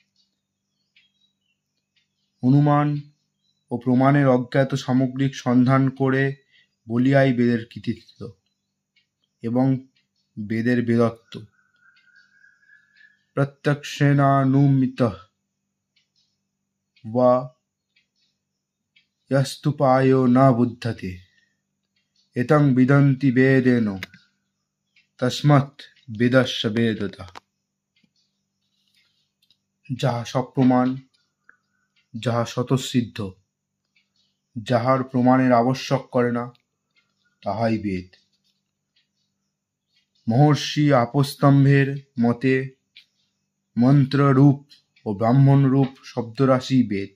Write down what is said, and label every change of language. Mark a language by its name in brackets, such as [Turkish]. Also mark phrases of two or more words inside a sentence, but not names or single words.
[Bangla] অনুমান ও প্রমাণের অজ্ঞাত সামগ্রিক সন্ধান করে বলিয়াই বেদের কৃতিত্ব এবং বেদের বেদত্ব। [Sanskrit] প্রত্যক্ষেনানুমিতঃ বা यस्तु पायो न बुध्यते एतं विदन्ति वेदेन तस्मात् वेदस्य वेदता। [Bangla] যাহা সপ্রমাণ, যাহা স্বতঃসিদ্ধ, যাহার প্রমাণের আবশ্যক করে না, তাহাই বেদ। মহর্ষি আপস্তম্ভের মতে মন্ত্ররূপ ও ব্রাহ্মণরূপ শব্দরাশি বেদ।